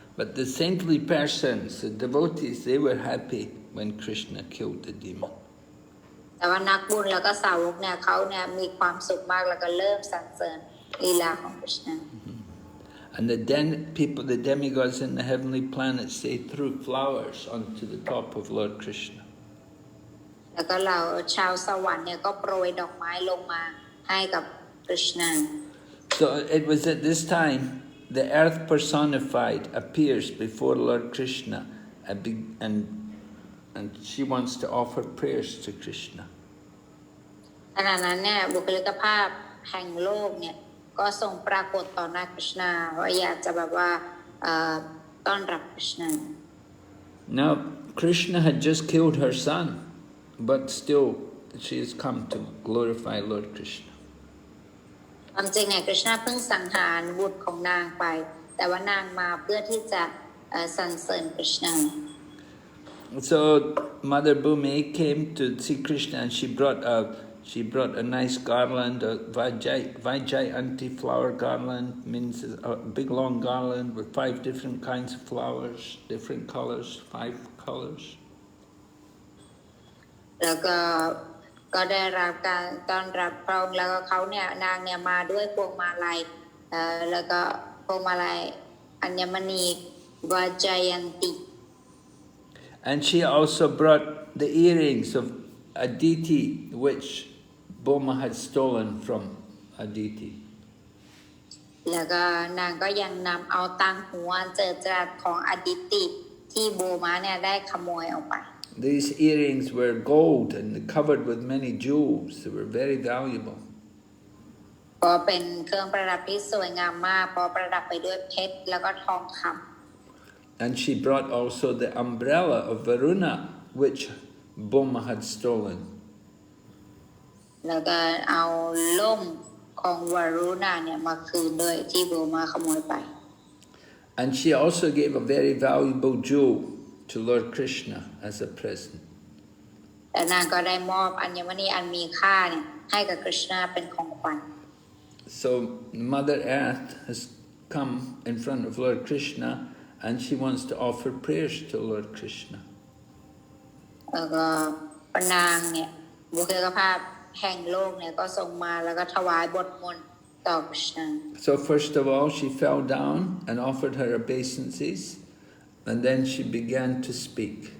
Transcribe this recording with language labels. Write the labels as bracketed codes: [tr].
[en] But the saintly persons, the devotees, they were happy when Krishna killed the demon. [th] แต่ว่านักบุญแล้วก็สาวกเนี่ยเขาเนี่ยมีความสุขมากแล้วก็เริ่มสรรเสริญลีลาของกฤษณา [en] And the demigods in the heavenly planets, they threw flowers onto the top of Lord Krishna. [th] แล้วก็เราชาวสวรรค์เนี่ยก็โปรยดอกไม้ลงมาให้กับกฤษณา [en] So it was at this time the earth personified appears before Lord Krishna and she wants to offer prayers to Krishna. [th] ขณะนั้นเนี่ยบุคลิกภาพแห่งโลกเนี่ยก็ทรงปรากฏต่อหน้ากฤษณาว่าอยากจะแบบว่าต้อนรับกฤษณา [en] Now Krishna had just killed her son, but still she has come to glorify Lord Krishna. [th] ความจริงเนี่ยกฤษณาเพิ่งสังหารบุตรของนางไปแต่ว่านางมาเพื่อที่จะสรรเสริญกฤษณา [en] So Mother Bhumi came to see Krishna and she brought a nice garland, a Vaijayanti flower garland, means a big long garland with 5 different kinds of flowers, different colors, 5 colors. [th] แล้วก็ได้รับการต้อนรับพระองค์แล้วก็เขาเนี่ยนางเนี่ยมาด้วยพวงมาลัยแล้วก็พวงมาลัยอัญมณีวาจายันติ [en] And she also brought the earrings of Aditi, which Bhaumā had stolen from Aditi. [th] แล้วก็นางก็ยังนำเอาตังหัวเจิดจรัสของอดิติที่โบมาเนี่ยได้ขโมยออกไป [en] These earrings were gold and covered with many jewels. They were very valuable. [th] ก็เป็นเครื่องประดับที่สวยงามมากเพราะประดับไปด้วยเพชรแล้วก็ทองคำ [en] And she brought also the umbrella of Varuna, which Bhaumā had stolen. [th] แล้วก็เอาล่มของวารุณาเนี่ยมาคืนด้วยที่โบมาขโมยไป [en] And she also gave a very valuable jewel to Lord Krishna as a present. [th] แต่นางก็ได้มอบอัญมณีอันมีค่าเนี่ยให้กับกฤษณาเป็นของขวัญ [en] So Mother Earth has come in front of Lord Krishna and she wants to offer prayers to Lord Krishna. [th] แล้วก็นางเนี่ยบุคลิกภาพแห่งโลกเนี่ยก็ทรงมาแล้วก็ถวายบทมนต์ต่อกฤษณา [en] So first of all she fell down and offered her obeisances and then she began to speak.